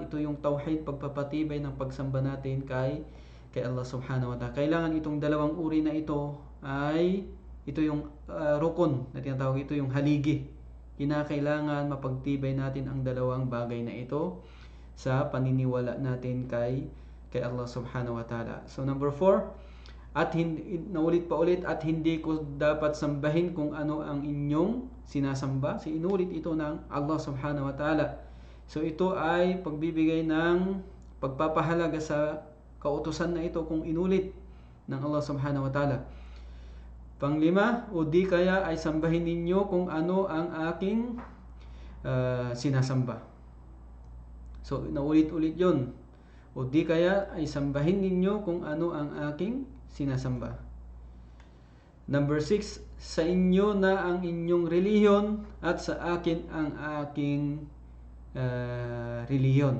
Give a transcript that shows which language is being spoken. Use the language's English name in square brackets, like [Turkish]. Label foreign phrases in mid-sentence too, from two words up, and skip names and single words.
[Filipino] Ito yung tauhid, pagpapatibay ng pagsamba natin kay Allah [Arabic] سبحانه وتعالى. [Filipino] Kailangan itong dalawang uri na ito ito yung rukun na tinatawag, ito yung haligi. Kinakailangan mapagtibay natin ang dalawang bagay na ito sa paniniwala natin kay Allah [Arabic] سبحانه وتعالى. [Filipino] So number 4, at naulit pa ulit, at hindi ko dapat sambahin kung ano ang inyong sinasamba. So inulit ito ng Allah [Arabic] سبحانه وتعالى. [Filipino] So ito ay pagbibigay ng pagpapahalaga sa kautusan na ito kung inulit ng Allah [Arabic] سبحانه وتعالى. [Filipino] Panglima, o di kaya ay sambahin ninyo kung ano ang aking sinasamba. So naulit-ulit yun. O di kaya ay sambahin ninyo kung ano ang aking sinasamba. Number 6, sa inyo na ang inyong reliyon at sa akin ang aking reliyon.